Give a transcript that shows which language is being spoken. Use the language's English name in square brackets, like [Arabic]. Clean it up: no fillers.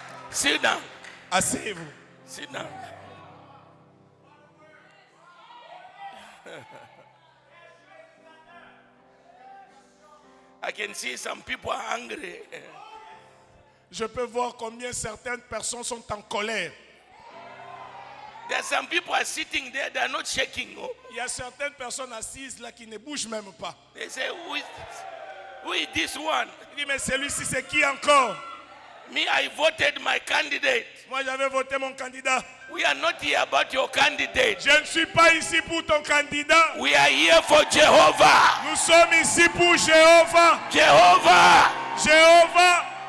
[English] Sit down. [French] Asseyez-vous. [English] Sit down. I can see some people are angry. [French] Je peux voir combien certaines personnes sont en colère. [English] There are some people are sitting there, they are not shaking. Oh. [French] Il y a certaines personnes assises là qui ne bougent même pas. [English] They say, who is this one? [French] Il dit, mais celui-ci, c'est qui encore? [English] Me, I voted my candidate. [French] Moi, j'avais voté mon candidat. [English] We are not here about your candidate. [French] Je ne suis pas ici pour ton candidat. [English] We are here for Jehovah. [French] Nous sommes ici pour Jéhovah. [English] Jehovah. [French] Jéhovah.